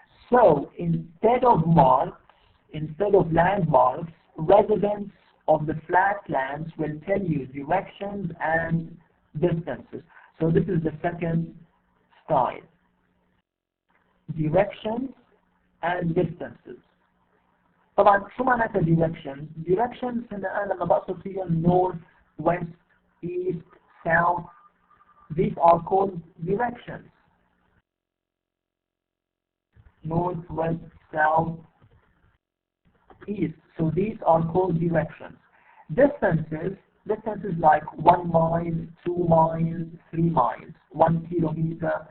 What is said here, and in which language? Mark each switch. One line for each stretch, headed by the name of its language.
English: So instead of marks, instead of landmarks, residents of the flatlands will tell you directions and distances. So this is the second style. Directions and distances.
Arabic: طبعا شو معناتها directions؟ Directions هنا أنا لما بقصد فيهم
English: north, west, east, south. These are called directions. North, west, south, east. So these are called directions. Distances like 1 mile, 2 miles, 3 miles, 1 kilometer.